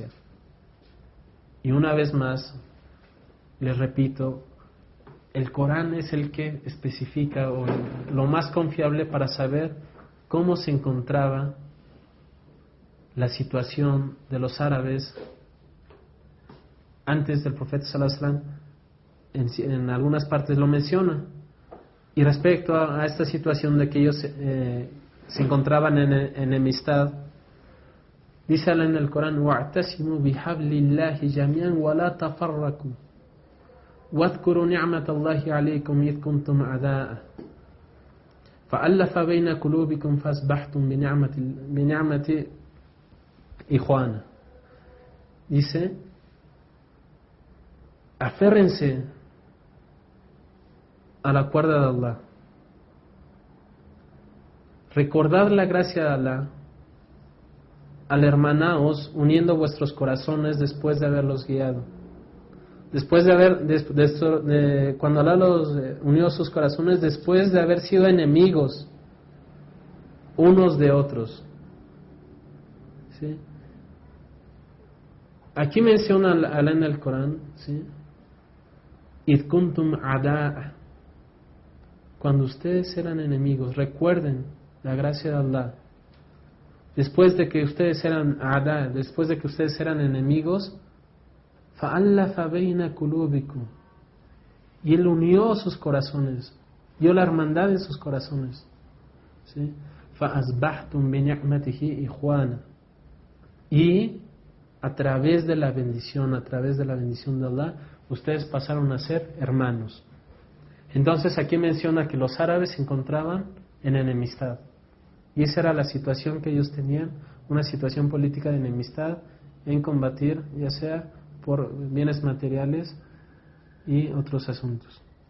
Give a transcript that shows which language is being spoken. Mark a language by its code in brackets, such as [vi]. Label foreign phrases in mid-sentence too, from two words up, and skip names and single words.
[es] Y una vez más, les repito, el Corán es el que especifica o lo más confiable para saber cómo se encontraba la situación de los árabes antes del profeta [ar] صلى الله عليه وسلم. [es] En algunas partes lo menciona. Y respecto a esta situación de que ellos se encontraban en enemistad, dice en el Corán: [ar] وَاعْتَسِمُوا بِحَبْلِ اللَّهِ جَمِيعًا وَلَا تَفَرَّقُوا واذكروا نعمة الله عليكم إذ كنتم أعداء فألف بين قلوبكم فأصبحتم بنعمة إخوانا. [es] Dice: aférrense a la cuerda de Allah, recordad la gracia de Allah al hermanaos, uniendo vuestros corazones después de haberlos guiado. Después de cuando Allah los unió sus corazones, después de haber sido enemigos unos de otros. ¿Sí? Aquí menciona Allah en el Corán, ¿sí? [ar] إذ كنتم أعداء, [es] cuando ustedes eran enemigos. Recuerden la gracia de Allah. Después de que ustedes eran a'da', después de que ustedes eran enemigos, [ar] فَأَلَّفَ بَيْنَ قُلُوبِكُمْ, [es] y Él unió sus corazones, dio la hermandad en sus corazones. ¿Sí? [ar] فَأَصْبَحْتُمْ بِنِعْمَتِهِ إِخْوَانًا, [es] y a través de la bendición de Allah, ustedes pasaron a ser hermanos. Entonces aquí menciona que los árabes se encontraban en enemistad, y esa era la situación que ellos tenían, una situación política de enemistad en combatir, ya sea por bienes materiales y otros asuntos.